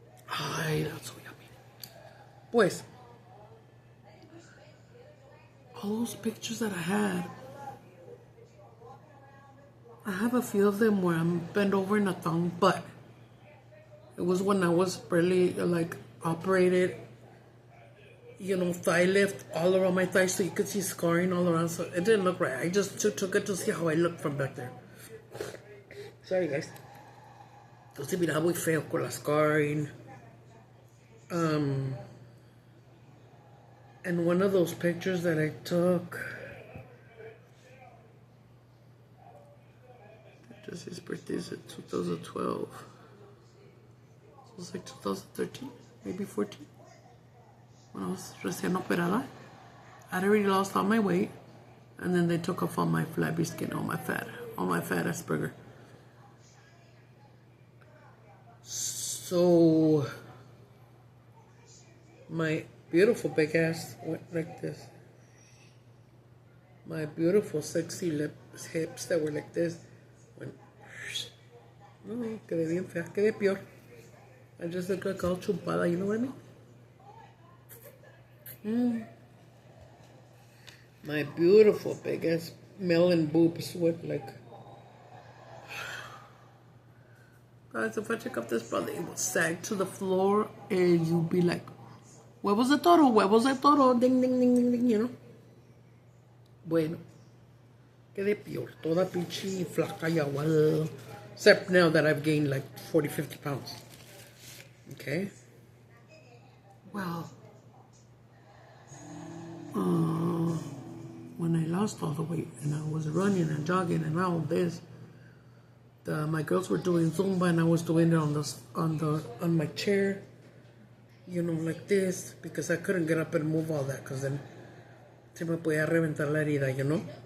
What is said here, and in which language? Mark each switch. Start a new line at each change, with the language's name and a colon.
English: Ay, that's so yummy. Pues, all those pictures that I have a few of them where I'm bent over in a thong, but it was when I was barely like operated, you know, thigh lift all around my thighs so you could see scarring all around. So it didn't look right. I just took it to see how I looked from back there. Sorry, guys.
Spanish: Entonces miraba muy feo con la scarring.
English: And one of those pictures that I took, just his birthday is in 2012. So it was like 2013, maybe 14. When I was
Spanish: recién operada,
English: I'd already lost all my weight, and then they took off all my flabby skin, all my fat ass burger. So my beautiful big ass went like this. My beautiful sexy hips that were like this went.
Spanish: No, quedé bien fea, quedé peor.
English: I just look like all chupada, you know what I mean? My beautiful big ass melon boobs went like Guys, if I check up this brother, it will sag to the floor and you'll be like,
Spanish: huevos de toro, huevos de toro,
English: ding, ding, ding, ding, ding, you know.
Spanish: Bueno, quedé peor, toda pinche flaca y agua.
English: Except now that I've gained like 40, 50 pounds. Okay. Well, when I lost all the weight and I was running and jogging and all this, my girls were doing Zumba and I was doing it on my chair, you know, like this, because I couldn't get up and move all that, because then
Spanish: se me podía reventar la herida,
English: you know.